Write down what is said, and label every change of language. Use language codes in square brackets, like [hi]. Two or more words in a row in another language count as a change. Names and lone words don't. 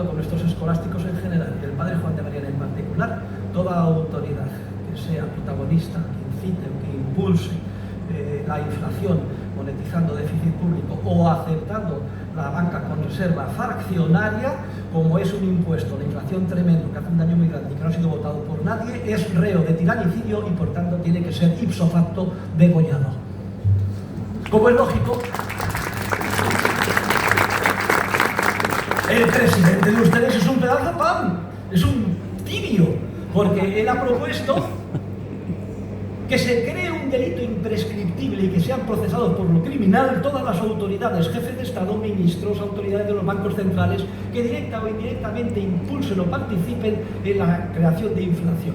[es] con nuestros escolásticos en general y el padre Juan de Mariana en particular, toda autoridad que sea protagonista, que incite o que impulse la inflación monetizando déficit público o aceptando la banca con reserva fraccionaria, como es un impuesto de inflación tremendo que hace un daño muy grande y que no ha sido votado por nadie, es reo de tiranicidio y por tanto tiene que ser [la] ipso facto [es] degollado. Como es lógico, el presidente de ustedes es un pedazo de pan, es un tibio, porque él ha propuesto que se cree un delito imprescriptible y que sean procesados por lo criminal todas las autoridades, jefes de Estado, ministros, autoridades de los bancos centrales, que directa o indirectamente impulsen o participen en la creación de inflación.